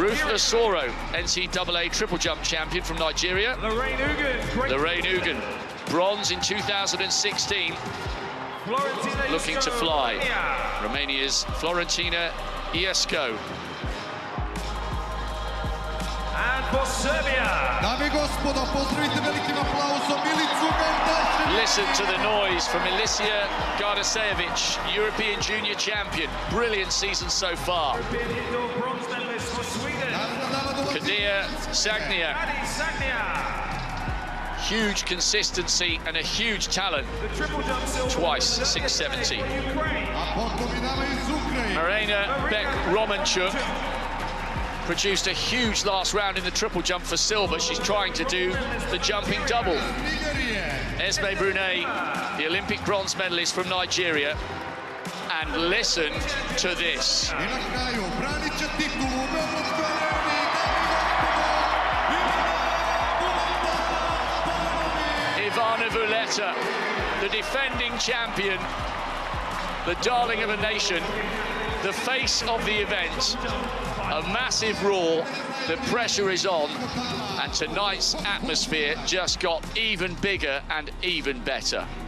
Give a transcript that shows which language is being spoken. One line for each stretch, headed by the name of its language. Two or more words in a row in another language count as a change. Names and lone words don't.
English: Ruth Osoro, NCAA triple jump champion from Nigeria. Lorraine Ugan, Great Lorraine Ugan, bronze in 2016, Florentina looking to Iesco, fly. Romania. Romania's Florentina Iesco. And for Serbia.
Serbian: Dame i gospodo, pozdravite velikim aplausom Milicu Gardašević.
English: Listen to the noise from Milica Gardašević, European junior champion. Brilliant season so far. European indoor bronze medalist for Sweden. Kadia Sagnia, Adi Sagnia. huge consistency and a huge talent. The triple jump silver. Twice, 670. Ukraine.
Serbian: A potom i dama iz Ukrajine.
English: Marina Beck-Romanchuk produced a huge last round in the triple jump for silver. She's trying to do the jumping double.
Serbian: Nigerije.
English: Esme Brunei, the Olympic bronze medalist from Nigeria. And listen to this.
Serbian: I na kraju branit će titulu u Beogradskoj areni.
English: Ivana Vuleta, the defending champion, the darling of a nation, the face of the event. A massive roar, the pressure is on, and tonight's atmosphere just got even bigger and even better.